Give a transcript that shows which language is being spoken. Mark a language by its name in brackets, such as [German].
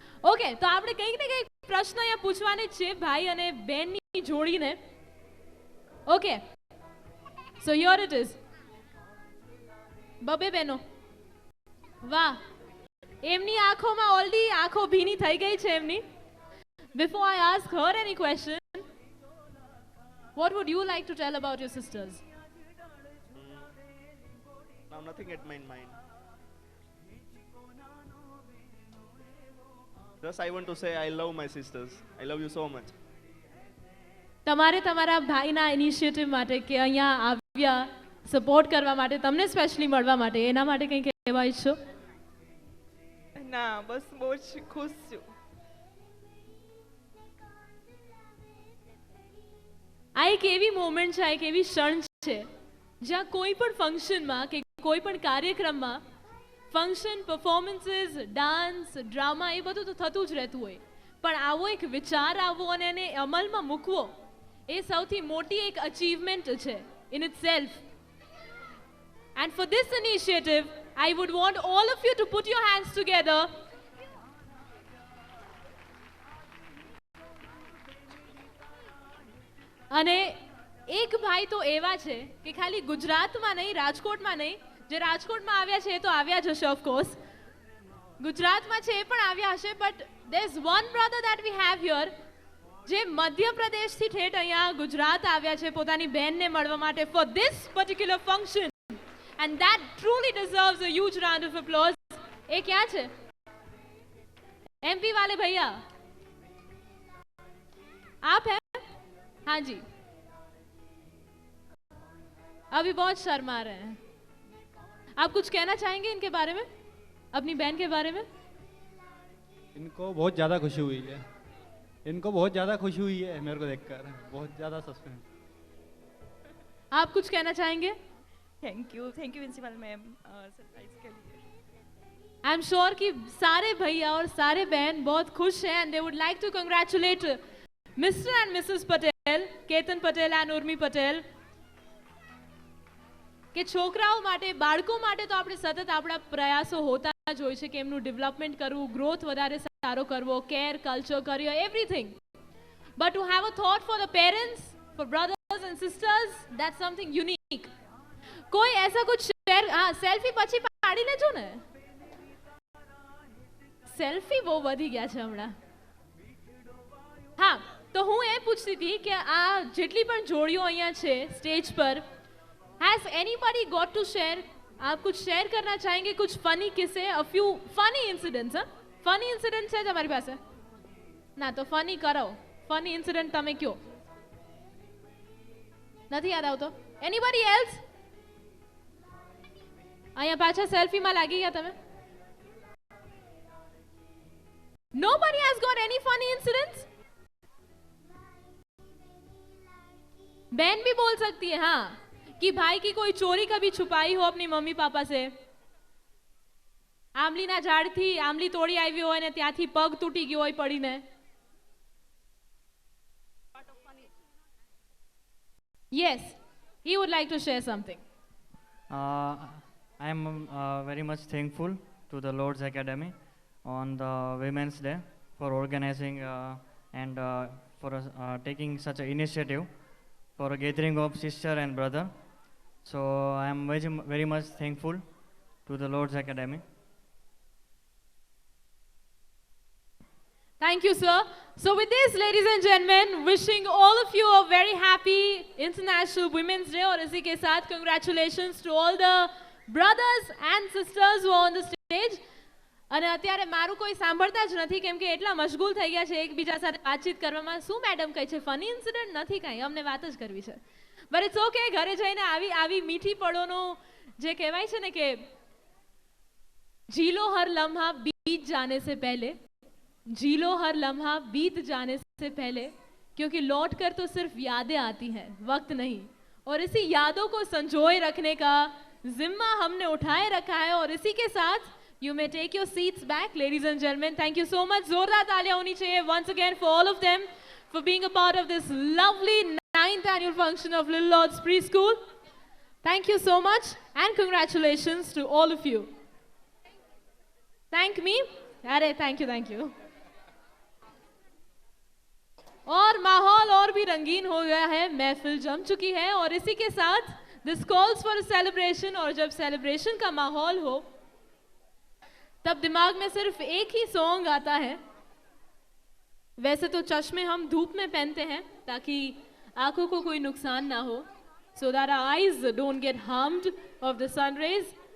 [Gujarati] Okay, તો આપણે કંઈક ને કંઈક પ્રશ્ન અહીંયા પૂછવાની જ છે ભાઈ અને બેનની જોડીને. [English] Okay, so here it is. [Gujarati] બબે બેનો, વાહ, એમની આંખોમાં ઓલરેડી આંખો ભીની થઈ ગઈ છે એમની. [English] Before I ask her any question, what would you like to tell about your sisters? Now nothing at my mind. Just I want to say I love my sisters. I love you so much. [Gujarati] તમારે તમારા ભાઈના initiative માટે કે અહીંયા આવ્યા support કરવા માટે, તમને સ્પેશિયલી મળવા માટે, એના માટે કંઈ કહેવા ઈચ્છો? ના, બસ બહુ જ ખુશ છું. આ એક એવી મોમેન્ટ છે, આ એક એવી ક્ષણ છે જ્યાં કોઈ પણ ફંક્શનમાં કે કોઈ પણ કાર્યક્રમમાં ફંક્શન, પરફોર્મન્સીસ, ડાન્સ, ડ્રામા એ બધું તો થતું જ રહેતું હોય, પણ આવો એક વિચાર આવવો અને એને અમલમાં મૂકવો એ સૌથી મોટી એક અચીવમેન્ટ છે [English] In itself. And for this initiative I would want all of you to put your hands together. [Gujarati] અને એક ભાઈ તો એવા છે કે ખાલી ગુજરાતમાં નહીં, રાજકોટમાં નહીં, જે રાજકોટમાં આવ્યા છે એ તો આવ્યા જ હશે ઓફકોર્સ, ગુજરાતમાં છે એ પણ આવ્યા હશે, [English] but there is one brother that we have here [Gujarati] જે મધ્યપ્રદેશથી ઠેઠ અહીંયા ગુજરાત આવ્યા છે પોતાની બહેનને મળવા માટે [English] for this particular function. And that truly deserves a huge round of applause. [Hindi] ये क्या है? MP वाले भैया, आप हैं? हाँ जी. अभी बहुत शर्मा रहे हैं. आप कुछ कहना चाहेंगे इनके बारे में, अपनी बहन के बारे में? इनको बहुत ज़्यादा खुशी हुई है, इनको बहुत ज़्यादा खुशी हुई है मेरे को देखकर, बहुत ज़्यादा सस्पेंस। आप कुछ कहना चाहेंगे? [English] thank you [Hindi] principal ma'am surprise के लिए। [English] I am sure [Hindi] कि सारे भैया और सारे बहन बहुत खुश हैं [English] and they would like to congratulate [Gujarati] mister and Mrs Patel, Ketan Patel and Urmi Patel કે છોકરાઓ માટે બાળકો માટે તો આપણે સતત આપણા પ્રયાસો હોતા જ હોય છે કે એમનું ડેવલપમેન્ટ કરવું, ગ્રોથ વધારે સારો કરવો, care, culture, career, everything. [English] But to have a thought for the parents, for brothers and sisters, that's something unique. [Gujarati] કોઈ [Hindi] ऐसा कुछ [Gujarati] શેર? હા, સેલ્ફી પછી પાડી લેજો ને. સેલ્ફી બહુ વધી ગયા છે હમણાં. હા, તો હું એ પૂછતી હતી કે આ જેટલી પણ જોડીઓ અહીંયા છે સ્ટેજ પર, [English] has anybody got to share? [Hindi] आप कुछ शेयर करना चाहेंगे? कुछ फनी किस्से, [English] a few funny incidents? [Hindi] हाँ, funny incidents है [Gujarati] તમારી પાસે? ના તો funny કરો. funny incident તમે કયો. નથી યાદ આવતો? [English] Anybody else? [Gujarati] અહીંયા પાછા સેલ્ફીમાં લાગી ગયા તમે? [English] Nobody has got any funny incidents? [Hindi] बहन भी बोल सकती है हाँ कि भाई की कोई चोरी कभी छुपाई हो अपनी मम्मी पापा से, [Gujarati] આંબલીના ઝાડથી આંબલી તોડી આવી હોય ને ત્યાંથી પગ તૂટી ગયો હોય પડીને. [English] Yes, he would like to share something. I am very much thankful to the Lord's Academy on the Women's Day for organizing and for taking such an initiative for a gathering of sister and brother. So I am very much thankful to the Lord's Academy. Thank you, sir. So with this, ladies and gentlemen, wishing all of you a very happy International Women's Day. [Hindi] और इसी के साथ [English] congratulations to all the brothers and sisters who are on the stage. [Gujarati] અને અત્યારે મારું કોઈ સાંભળતા જ નથી કેમ કે એટલા મશગુલ થઈ ગયા છે એકબીજા સાથે વાતચીત કરવામાં. શું મેડમ કહે છે? ફની ઇન્સિડન્ટ નથી કાંઈ, અમને વાત જ કરવી છે. [Hindi] બટ ઇટ્સ ઓકે, [Gujarati] ઘરે જઈને આવી મીઠી પળોનો જે કહેવાય છે ને કે [Hindi] जी लो हर लम्हा बीत जाने से पहले, जी लो हर लम्हा बीत जाने से पहले, क्योंकि लौट कर तो सिर्फ यादें आती हैं, वक्त नहीं. और इसी यादों को संजोए रखने का जिम्मा हमने उठाए रखा है. और इसी के साथ [English] you may take your seats back, ladies and gentlemen. Thank you so much. [Hindi] जोरदार तालियां होनी चाहिए [English] once again for all of them for being a part of this lovely 9th annual function of Little Lords Preschool. Thank you so much and congratulations to all of you. Thank me. अरे thank you. [Hindi] और माहौल और भी रंगीन हो गया है, महफिल जम चुकी है और इसी के साथ [English] this calls for a celebration. [Hindi] और जब celebration का माहौल हो तब दिमाग में सिर्फ एक ही सॉन्ग आता है. वैसे तो चश्मे हम धूप में पहनते हैं ताकि आंखों को कोई नुकसान ना हो, [English] so that our eyes don't get harmed of the sun rays.